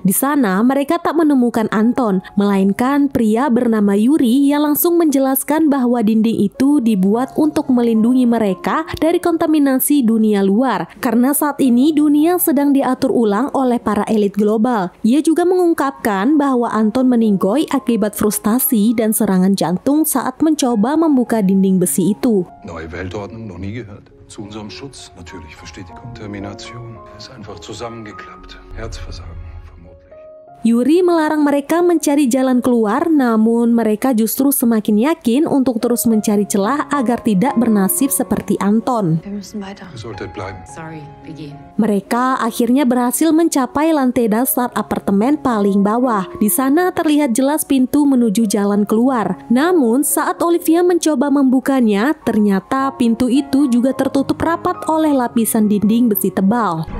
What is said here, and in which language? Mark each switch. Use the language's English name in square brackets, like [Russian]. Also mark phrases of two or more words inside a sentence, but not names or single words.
[Indonesian] Di sana, mereka tak menemukan Anton, melainkan pria bernama Yuri yang langsung menjelaskan bahwa dinding itu dibuat untuk melindungi mereka dari kontaminasi dunia luar. Karena saat ini dunia sedang diatur ulang oleh para elit global. Ia juga mengungkapkan bahwa Anton meninggoy akibat frustasi dan serangan jantung saat mencoba membuka dinding besi itu. [German] Neue Weltordnung noch nie gehört. Zu unserem Schutz natürlich versteht die Kontamination. Ist einfach zusammengeklappt. Herzversagen vermutlich. [Indonesian] Yuri melarang mereka mencari jalan keluar, namun mereka justru semakin yakin untuk terus mencari celah agar tidak bernasib seperti Anton. [German] Wir müssen weiter. Ihr solltet bleiben. Sorry, wir gehen. [Indonesian] Mereka akhirnya berhasil mencapai lantai dasar apartemen paling bawah. Di sana terlihat jelas pintu menuju jalan keluar. Namun saat Olivia mencoba membukanya, ternyata pintu itu juga tertutup rapat oleh lapisan dinding besi tebal.